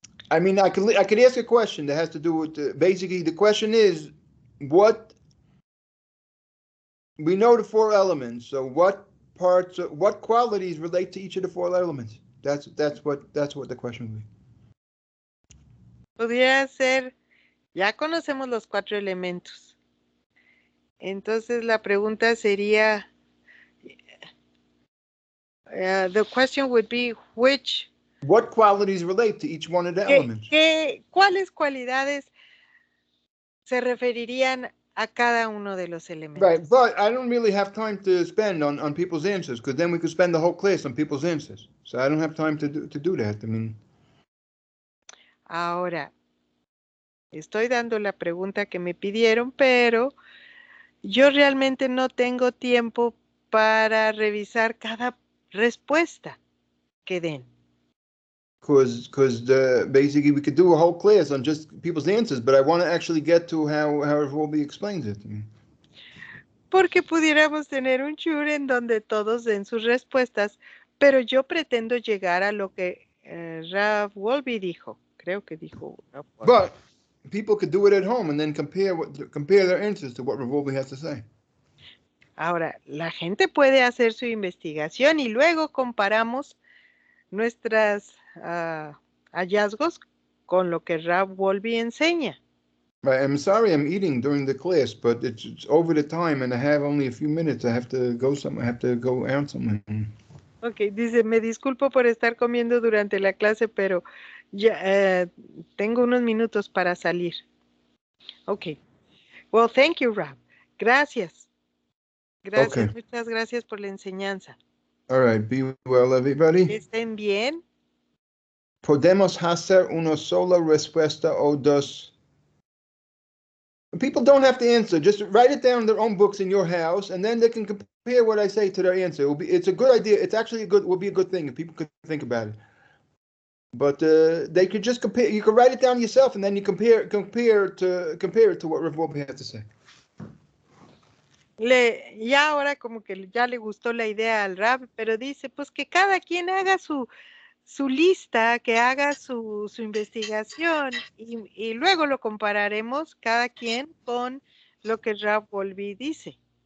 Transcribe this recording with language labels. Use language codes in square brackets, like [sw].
[en] I mean, I could ask a question that has to do with basically the question is what we know the four elements. So what qualities relate to each of the four elements? That's what the question would be. [es] Podría ser, ya conocemos los 4 elementos. Entonces la pregunta sería, [en] the question would be, what qualities relate to each one of the elements? [es] ¿Cuáles cualidades se referirían a cada uno de los elementos? [en] Right, but I don't really have time to spend on people's answers, because then we could spend the whole class on people's answers. So I don't have time to do that. I mean. [es] Ahora, estoy dando la pregunta que me pidieron, pero yo realmente no tengo tiempo para revisar cada respuesta que den. [en] Because basically we could do a whole class on just people's answers, but I want to actually get to how Rolby explains it. [es] porque pudiéramos tener un shur en donde todos den sus respuestas, pero yo pretendo llegar a lo que Rav Wolbe dijo. Creo que dijo Rav Wolbe. [en] But people could do it at home and then compare their answers to what Rav Wolbe has to say. [es] Ahora, la gente puede hacer su investigación y luego comparamos nuestros hallazgos con lo que Rav Wolbe enseña. [en] Right, I'm sorry I'm eating during the class, but it's over the time and I have only a few minutes. I have to go somewhere. I have to go out somewhere. [es] Ok, dice, me disculpo por estar comiendo durante la clase, pero ya tengo unos minutos para salir. [en] Ok. Well, thank you, Rav. [es] Gracias. Gracias, [en] Okay. [es] muchas gracias por la enseñanza. [en] All right, be well, everybody. [es] Que estén bien. Podemos hacer una sola respuesta o dos. [en] People don't have to answer. Just write it down in their own books in your house, and then they can compare what I say to their answer. It's a good idea. It's actually would be a good thing if people could think about it. But they could just compare. You could write it down yourself, and then you compare it to what Rav Wolbe has to say. [es] Ya ahora como que ya le gustó la idea al Rav, pero dice pues que cada quien haga su lista, que haga su investigación y luego lo compararemos cada quien con lo que Rav Wolbe dice.